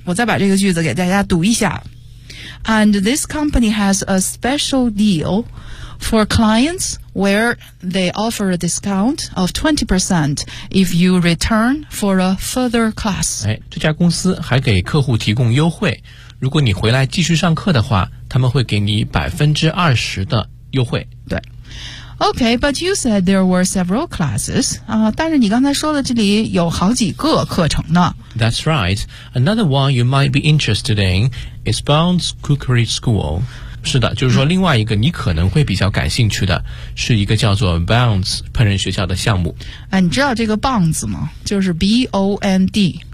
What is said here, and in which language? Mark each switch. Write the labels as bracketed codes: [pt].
[zh] 我再把这个句子给大家读一下 [en] ：And this company has a special deal for clients where they offer a discount of 20% if you return for a further class。 [zh] 哎，这家公司还给客户提供优惠，如果你回来继续上课的话，他们会给你20%的优惠。对。 [en] Okay, but you said there were several classes. [zh] 啊，但是你刚才说的这里有好几个课程呢。 [en] That's right. Another one you might be interested in is Bond's Cookery School. [zh] 是的，就是说另外一个你可能会比较感兴趣的是一个叫做 Bond's 烹饪学校的项目。啊，你知道这个 Bond's 吗？就是 B-O-N-D。